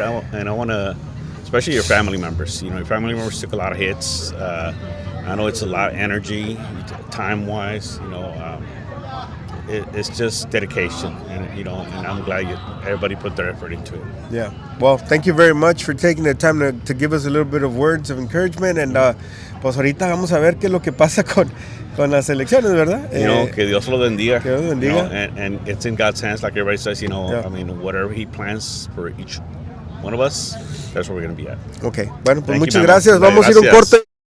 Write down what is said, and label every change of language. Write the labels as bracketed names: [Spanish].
[English] I want to, especially your family members. Your family members took a lot of hits. I know it's a lot of energy, time-wise. It's just dedication, and I'm glad everybody put their effort into it. Yeah. Well, thank you very much for taking the time to give us a little bit of words of encouragement. [Spanish] And pues ahorita vamos a ver qué es lo que pasa con las elecciones, ¿verdad? Que Dios lo bendiga. Que Dios lo bendiga. [English] And it's in God's hands, like everybody says. Yeah. I mean, whatever He plans for each one of us, that's where we're going to be at. [Spanish] Ok. Bueno, pues [English] Thank you, [Spanish] muchas [English] Memo. [Spanish] gracias. Vamos a ir a un Gracias. corte.